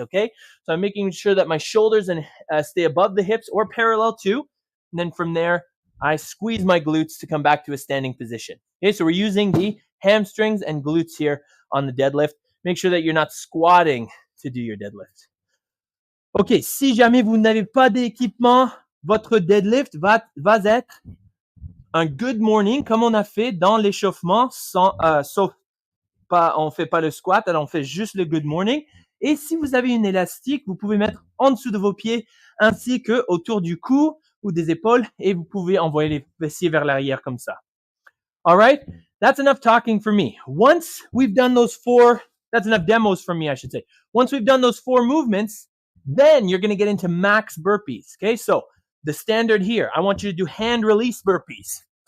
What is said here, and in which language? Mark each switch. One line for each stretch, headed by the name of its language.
English: Okay, so I'm making sure that my shoulders and stay above the hips or parallel too. And then from there, I squeeze my glutes to come back to a standing position. Okay, so we're using the hamstrings and glutes here on the deadlift. Make sure that you're not squatting to do your deadlift.
French: Ok, si jamais vous n'avez pas d'équipement, votre deadlift va être un good morning, comme on a fait dans l'échauffement, sauf pas, on fait pas le squat, alors on fait juste le good morning. Et si vous avez une élastique, vous pouvez mettre en dessous de vos pieds, ainsi que autour du cou ou des épaules, et vous pouvez envoyer les fessiers vers l'arrière comme ça.
English: All right, that's enough talking for me. Once we've done those 4, that's enough demos for me, I should say. Once we've done those 4 movements, then you're going to get into max burpees. Okay, so the standard here, I want you to do hand release burpees.